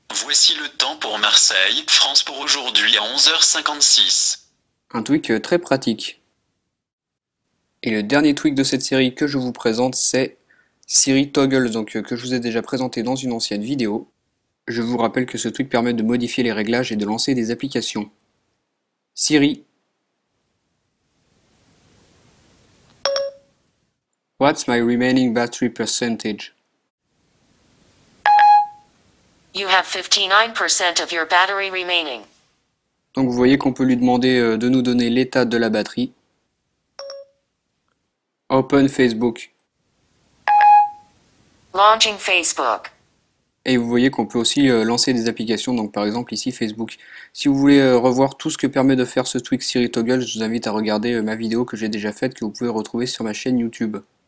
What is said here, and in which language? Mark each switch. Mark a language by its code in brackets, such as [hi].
[fr] Voici le temps pour Marseille, France pour aujourd'hui à 11h56. Un tweak très pratique. Et le dernier tweak de cette série que je vous présente, c'est Siri Toggle, donc que je vous ai déjà présenté dans une ancienne vidéo. Je vous rappelle que ce tweak permet de modifier les réglages et de lancer des applications. [en] Siri, what's my remaining battery percentage? You have 59% of your battery remaining. [fr] Donc vous voyez qu'on peut lui demander de nous donner l'état de la batterie. [en] Open Facebook. Launching Facebook. [fr] Et vous voyez qu'on peut aussi lancer des applications, donc par exemple ici Facebook. Si vous voulez revoir tout ce que permet de faire ce tweak Siri Toggle, je vous invite à regarder ma vidéo que j'ai déjà faite, que vous pouvez retrouver sur ma chaîne YouTube.